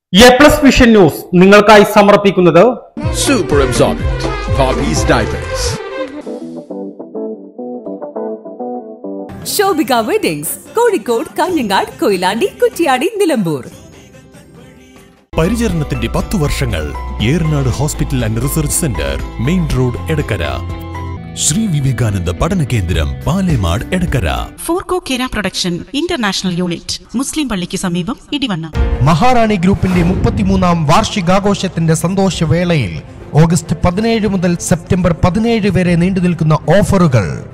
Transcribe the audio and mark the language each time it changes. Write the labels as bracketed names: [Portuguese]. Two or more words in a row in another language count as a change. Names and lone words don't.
[Malayalam] A+ വിഷൻ ന്യൂസ് നിങ്ങൾക്കായി സമർപ്പിക്കുന്നത് Super Absorbent Poppy's Diapers. Shobika Weddings, Kozhikode, Kalyangad, Koilandi, Kuttiyadi, Nilambur. പരിചരണത്തിന്റെ 10 വർഷങ്ങൾ ഏറനാട് ഹോസ്പിറ്റൽ ആൻഡ് റിസർച്ച് സെന്റർ, മെയിൻ റോഡ്, എടക്കര. ശ്രീ വിവേകാനന്ദ പഠന കേന്ദ്രം, പാലേമാട്, എടക്കര. ഫോർകോ കേര പ്രൊഡക്ഷൻ ഇന്റർനാഷണൽ യൂണിറ്റ്, മുസ്ലിം പള്ളിക്ക് സമീപം, ഇടിവണ്ണ. മഹാറാണി ഗ്രൂപ്പിന്റെ 33ാം വാർഷികാഘോഷത്തിന്റെ സന്തോഷവേളയിൽ ഓഗസ്റ്റ് 17 മുതൽ സെപ്റ്റംബർ 17 വരെ നീണ്ടുനിൽക്കുന്ന ഓഫറുകൾ.